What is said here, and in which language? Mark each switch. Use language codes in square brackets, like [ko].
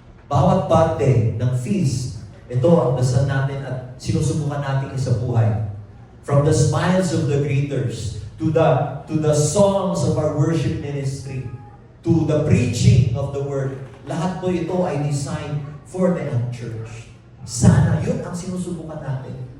[tl] Bawat parte ng feast, ito ang dasal natin at sinusubukan natin sa buhay. [en] From the smiles of the greeters, to the songs of our worship ministry, to the preaching of the word, [tl] lahat po ito ay [en] designed for the young church. [tl] Sana yun ang sinusubukan natin.